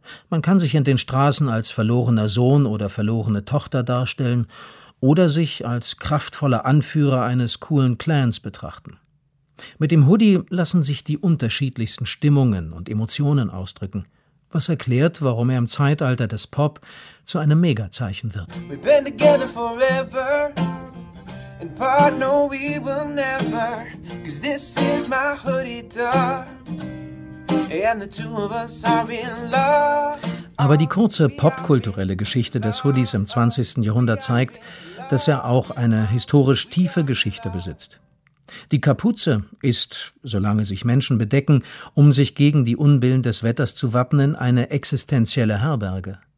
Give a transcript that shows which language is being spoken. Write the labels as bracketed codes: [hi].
[de] Man kann sich in den Straßen als verlorener Sohn oder verlorene Tochter darstellen oder sich als kraftvoller Anführer eines coolen Clans betrachten. Mit dem Hoodie lassen sich die unterschiedlichsten Stimmungen und Emotionen ausdrücken, was erklärt, warum er im Zeitalter des Pop zu einem Megazeichen wird. [en] We've been together forever. In part, no, we will never. 'Cause this is my hoodie, dog. And the two of us are in love. [de] Aber die kurze popkulturelle Geschichte des Hoodies im 20. Jahrhundert zeigt, dass er auch eine historisch tiefe Geschichte besitzt. Die Kapuze ist, solange sich Menschen bedecken, um sich gegen die Unbillen des Wetters zu wappnen, eine existenzielle Herberge.